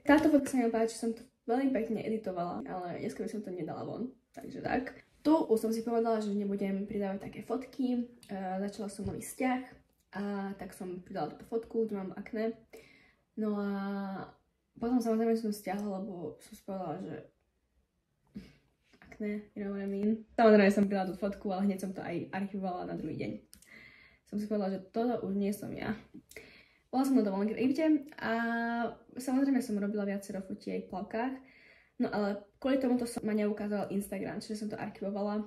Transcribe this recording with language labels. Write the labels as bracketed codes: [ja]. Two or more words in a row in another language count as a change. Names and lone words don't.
[sk] Táto fotka sa mi páči, som to veľmi pekne editovala, ale dneska by som to nedala von. Takže tak. Tu už som si povedala, že nebudem pridávať také fotky. Začala som nový vzťah a tak som pridala túto fotku, kde mám akné. No a potom samozrejme som stiahla, lebo som si povedala, že [en] you know what I mean. [sk] Samozrejme som pridala tú fotku, ale hneď som to aj archivovala na druhý deň. Som si povedala, že toto už nie som ja. Bola som na dovolenke v Egypte a samozrejme som robila viacero fotí aj v plavkách. No ale kvôli tomuto ma neukázal Instagram, čiže som to archivovala.